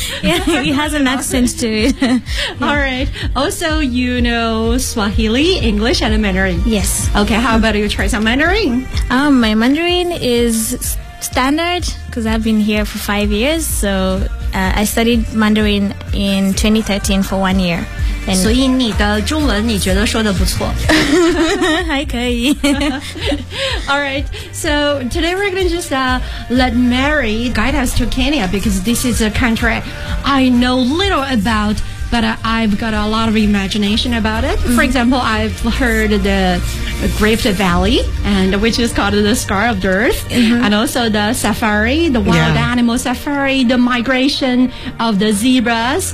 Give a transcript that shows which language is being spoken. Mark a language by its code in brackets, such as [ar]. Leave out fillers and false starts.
[en] Yeah, it has an accent to it. Yeah. All right. Also, you know Swahili, English, and Mandarin. Yes. Okay, how about you try some Mandarin? My Mandarin is standard because I've been here for 5 years. So I studied Mandarin in 2013 for 1 year. [zh] 所以你的中文你觉得说的不错还可以 [en] Alright, so today we're going to just let Mary guide us to Kenya because this is a country I know little about but I've got a lot of imagination about it. For example, I've heard the Rift Valley and which is called the Scar of the Earth and also the safari, the wild animal safari, the migration of the zebras.